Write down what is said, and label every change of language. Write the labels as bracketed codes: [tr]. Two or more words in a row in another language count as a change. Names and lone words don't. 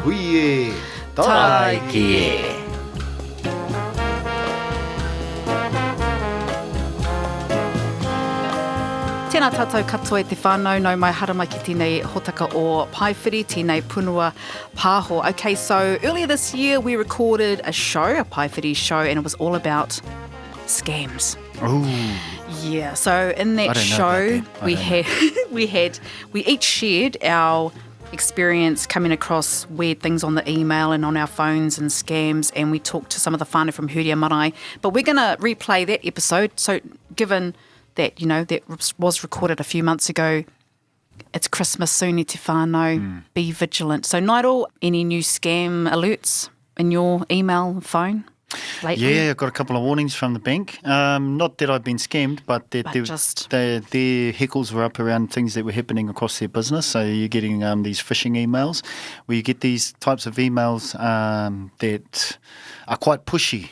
[mi] hui e, Tai ki e. Tēnā tātou katoa e te whānau, no mai haramai ki tēnei hotaka o Paewhiri, tēnei punua pāho. [en] Okay, so earlier this year we recorded a show, a Paewhiri show, and it was all about scams. Ooh. Yeah, so in that show we each shared our experience coming across weird things on the email and on our phones and scams, and we talked to some of the whānau from Huri Marae. But we're going to replay that episode, so given that, you know, that was recorded a few months ago, it's Christmas soon, [mi] te whānau, [en] be vigilant. So Nairo, any new scam alerts in your email phone lately? Yeah, I got a couple of warnings from the bank. Not that I've been scammed, but that their heckles were up around things that were happening across their business. So you're getting these phishing emails where you get these types of emails that are quite pushy.